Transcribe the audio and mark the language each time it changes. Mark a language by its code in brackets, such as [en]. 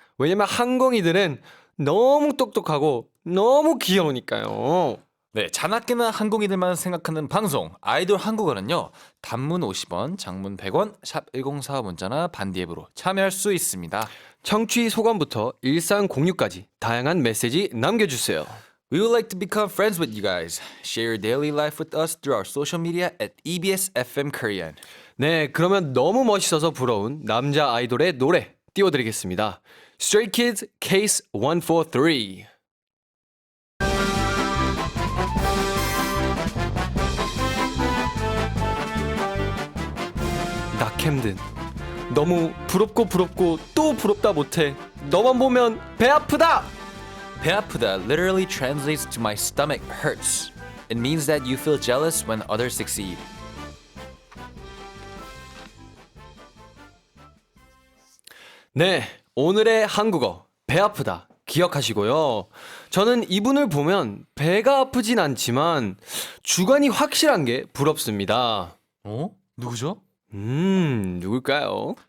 [ko] 왜냐면 항공이들은 너무 똑똑하고 너무 귀여우니까요. 네, 자나깨나 항공이들만 생각하는 방송 아이돌 한국어는요. 단문 50원, 장문 100원, 샵 1045 문자나 반디 앱으로 참여할 수 있습니다. 청취 소감부터 일상 공유까지 다양한 메시지 남겨주세요. [en] We would like to become friends with you guys. Share your daily life with us through our social media at EBS FM Korean. [ko] 네, 그러면 너무 멋있어서 부러운 남자 아이돌의 노래 띄워드리겠습니다. [en] Stray Kids Case 143. [ko] 낙햄든 너무 부럽고 또 부럽다 못해. 너만 보면 배 아프다. 배 아프다 [en] literally translates to my stomach hurts. It means that you feel jealous when others succeed. [ko] 네, 오늘의 한국어 배 아프다 기억하시고요. 저는 이분을 보면 배가 아프진 않지만 주관이 확실한 게 부럽습니다. 누구죠? 누굴까요?